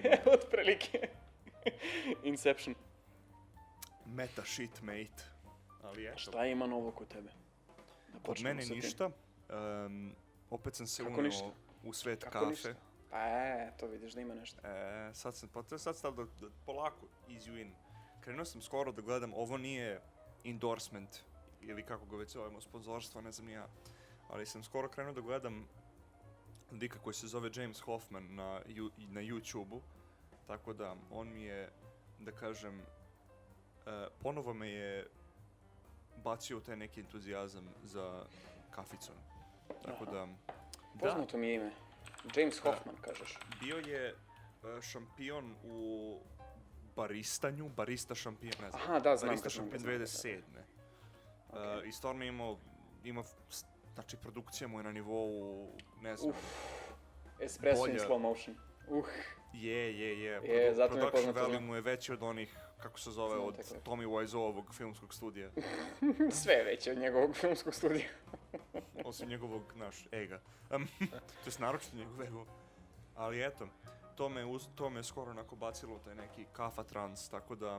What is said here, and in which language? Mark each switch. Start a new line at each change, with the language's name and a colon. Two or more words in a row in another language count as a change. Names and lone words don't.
Serbian: Otprilike. Inception.
English: Meta shit, mate.
Serbian: Ali eto. Šta ima novo kod tebe? Kod mene ništa. Opet sam se unio u svet Kako kafe. ništa? To vidiš da ima nešto. Sad stav da polako
English: easy in.
Serbian: Krenuo sam skoro da gledam, ovo nije endorsement ili kako ga već zovemo, sponzorstvo, ne znam ni ja. Ali sam skoro krenuo da gledam lika koji se zove James Hoffman na YouTube-u. Tako da, on mi je, da kažem, ponovo me je bacio u taj neki entuzijazam za kaficom. Tako da, poznato mi je ime. James Hoffman, kažeš. Bio je šampion u barista šampion, ne znam. Aha, da, znam. Barista šampion 2007. Okay. I stvarno ima, znači produkcija mu je na nivou, ne znam.
English: Espresso in slow motion.
Serbian: Je.
English: Production value
Serbian: mu je veći od onih, kako se zove, od Tommy Wiseauovog filmskog studija. Sve je veće od njegovog filmskog studija. Osim njegovog, ega. To je naročito njegov ego. Ali eto, to me skoro onako bacilo u taj neki kafa trans, tako da...